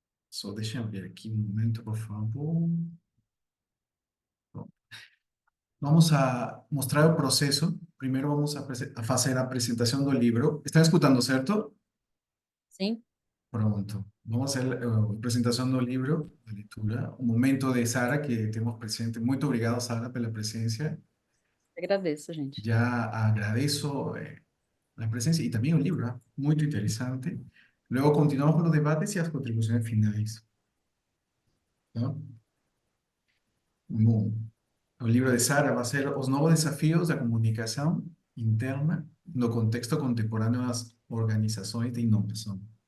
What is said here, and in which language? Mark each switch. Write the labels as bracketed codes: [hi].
[pt] Só deixa eu ver aqui um momento, por favor. Bom, vamos a mostrar o processo. Primeiro vamos a fazer a apresentação do livro. Estão escutando, certo? Sim, Pronto. [es] Vamos a hacer la presentación del libro, de lectura. Un momento de Sara que tenemos presente. Muy obrigado, Sara, por la presencia. [pt] agradeço, gente. [es] Ya agradezco la presencia y también el libro, muy interesante. Luego continuamos con los debates y las contribuciones finales. ¿No? [pt] Bom, o livro de Sara vai ser Os Novos Desafios da Comunicação Interna no Contexto Contemporâneo das Organizações de Inovação.